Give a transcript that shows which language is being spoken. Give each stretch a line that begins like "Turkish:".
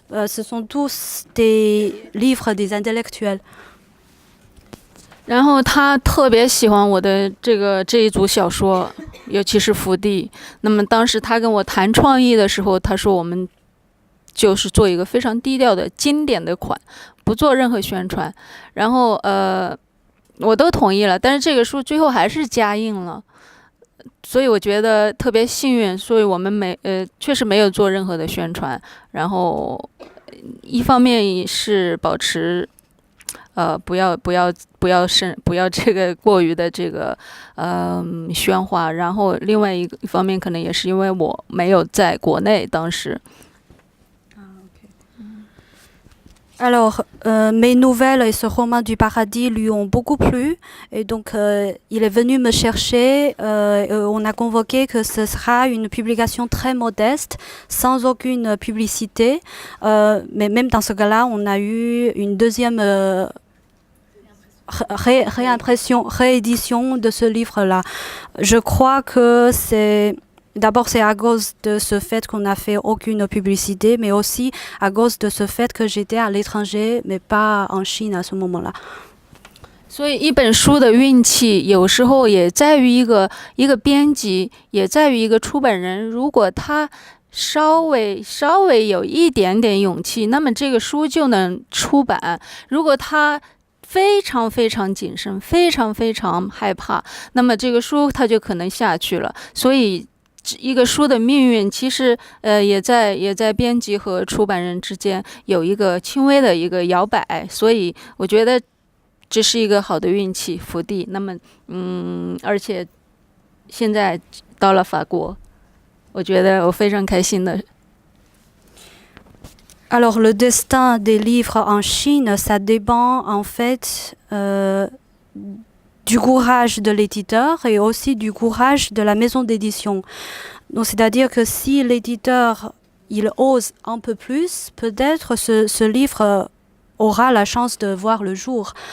French: Ce sont tous des livres des intellectuels.
Chinese: 然后他特别喜欢我的这一组小说，尤其是福地。那么当时他跟我谈创意的时候，他说我们就是做一个非常低调的经典的款，不做任何宣传。然后我都同意了，但是这个书最后还是加印了，所以我觉得特别幸运。所以我们确实没有做任何的宣传。然后一方面是保持。不要这个过于的这个喧哗，然后另外一方面可能也是因为我没有在国内当时。
French: Alors, mes nouvelles et ce roman du paradis lui ont beaucoup plu et donc il est venu me chercher. On a convoqué que ce sera une publication très modeste, sans aucune publicité. Mais même dans ce cas-là, on a eu une deuxième réédition de ce livre-là. Je crois que d'abord, c'est à cause de ce fait qu'on n'a fait aucune publicité, mais aussi à cause de ce fait que j'étais à l'étranger, mais pas en Chine à ce moment-là.
Chinese: 所以一本书的运气，有时候也在于一个编辑，也在于一个出版人。如果他稍微有一点点勇气，那么这个书就能出版。如果他非常非常谨慎，非常非常害怕，那么这个书它就可能下去了。所以一个书的命运其实也在编辑和出版人之间有一个轻微的一个摇摆，所以我觉得这是一个好的运气福地。那么而且现在到了法国，我觉得我非常开心的。
French: Alors, le destin des livres en Chine, ça dépend en fait du courage de l'éditeur et aussi du courage de la maison d'édition. Donc, c'est-à-dire que si l'éditeur, il ose un peu plus, peut-être ce livre aura la chance de voir le jour.